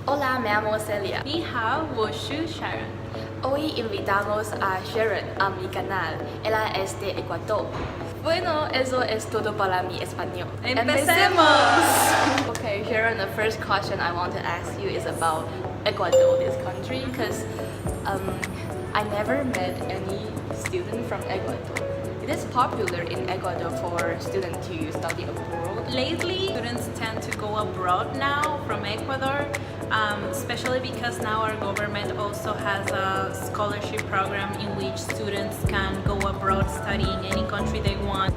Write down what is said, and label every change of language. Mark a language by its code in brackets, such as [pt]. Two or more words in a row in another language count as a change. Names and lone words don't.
[es] Hola, me llamo Celia. [zh] 你好，我是 Sharon. [es] Hoy invitamos a Sharon a mi canal. Ella es de Ecuador. Bueno, eso es todo para mi español. ¡Empecemos! [en] Okay, Sharon, the first question I want to ask you is about Ecuador, this country, because I never met any student from Ecuador. It is popular in Ecuador for students to study abroad. Lately, students tend to go abroad now from Ecuador, especially because now our government also has a scholarship program in which students can go abroad studying any country they want.